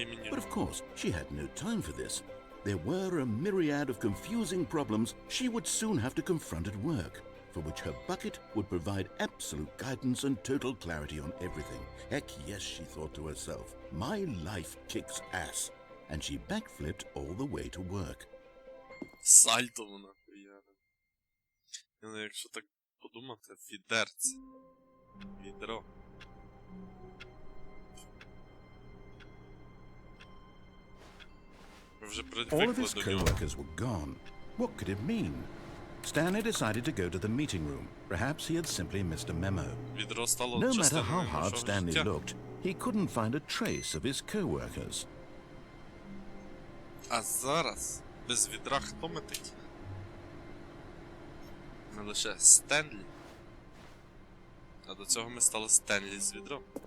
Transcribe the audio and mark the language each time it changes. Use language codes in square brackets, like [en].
[en] But of course, she had no time for this. There were a myriad of confusing problems she would soon have to confront at work, for which her bucket would provide absolute guidance and total clarity on everything. Heck yes, she thought to herself, my life kicks ass. And she backflipped all the way to work. [uk] Сальто вона хуяра. Ну, якщо так подумати, відерце. Відро. [en] All of his co-workers were gone. What could it mean? Stanley decided to go to the meeting room. Perhaps he had simply missed a memo. No matter how hard Stanley looked, he couldn't find a trace of his co-workers. [uk] А зараз без відра хто метить? Не лише Стенлі. А до цього ми стали Стенлі з відром.